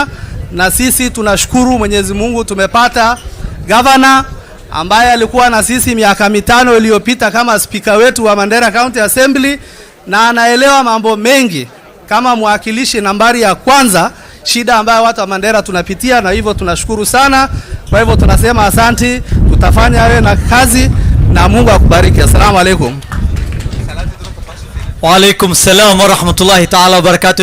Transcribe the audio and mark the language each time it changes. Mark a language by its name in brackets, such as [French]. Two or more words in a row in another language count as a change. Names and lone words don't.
[Swahili] Na sisi tunashukuru Mwenyezi Mungu tumepata governor ambaye alikuwa na sisi miaka 5 iliyopita kama speaker wetu wa Mandera County Assembly, na anaelewa mambo mengi kama mwakilishi nambari ya kwanza shida ambayo watu wa Mandera tunapitia, na hivyo tunashukuru sana. Kwa hivyo tunasema asante, tutafanya wewe na kazi na Mungu akubariki. [Arabic] السلام عليكم. وعليكم السلام ورحمة الله تعالى وبركاته.